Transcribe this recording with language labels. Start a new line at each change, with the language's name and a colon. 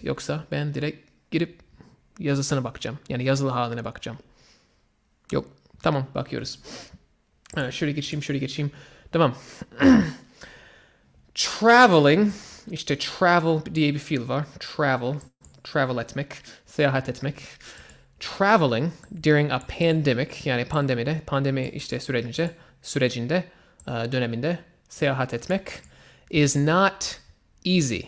Turkish: Yoksa ben direkt girip yazısına bakacağım. Yani yazılı haline bakacağım. Yok. Tamam bakıyoruz. Şöyle geçeyim. Tamam. Traveling. İşte travel diye bir fiil var. Travel etmek. Seyahat etmek.
English: Traveling during a pandemic.
Turkish: Yani pandemi işte sürecinde döneminde seyahat etmek
English: is not easy.